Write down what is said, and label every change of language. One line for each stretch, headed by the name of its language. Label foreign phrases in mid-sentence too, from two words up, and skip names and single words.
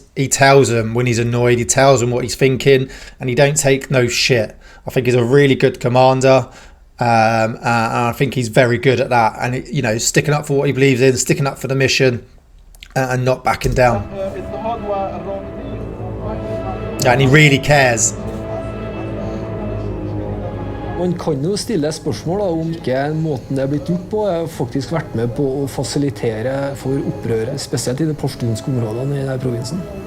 English: He tells them when he's annoyed, he tells them what he's thinking, and he don't take no shit. I think he's a really good commander, and I think he's very good at that. And you know, sticking up for what he believes in, sticking up for the mission, and not backing down. And he really cares.
Norwegian: Man kan jo stille spørsmål om ikke måten det er blitt gjort på har faktisk vært med på å fasilitere for opprøret, spesielt i de pashtunske områdene i denne provinsen.